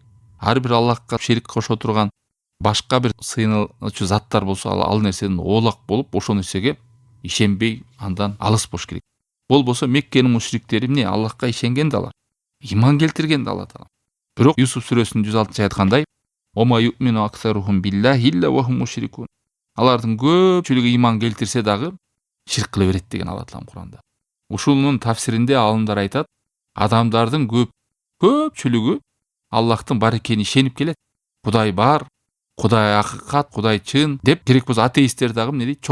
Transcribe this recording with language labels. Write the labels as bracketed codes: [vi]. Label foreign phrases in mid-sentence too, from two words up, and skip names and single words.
[ky] Ар бир Аллахка шерик кошо турган башка бир сыйынуучу заттар болсо, ал нерседен оолак болуп, ошол нерсеге ишенбей андан алыс болуш керек. Болбосо Меккенин мушриктери эмне? Аллахка ишенген да алар, иман келтирген да Алла Таала. Бирок Юсуф сүрөсүнүн 106-аят айткандай: [ar] "وما يؤمن أكثرهم بالله إلا وهم مشركون." [ky] Алардын көпчүлүгү иман келтирсе дагы ширк кыла берет деген Алла Таалам Куранда. Ушунун тафсиринде алымдар айтат, адамдардын көпчүлүгү Аллахтын бар экенине ишенип келет. Кудай бар, Кудай акыкат, Кудай чын деп, керек болсо атеисттер дагы эмне дейт?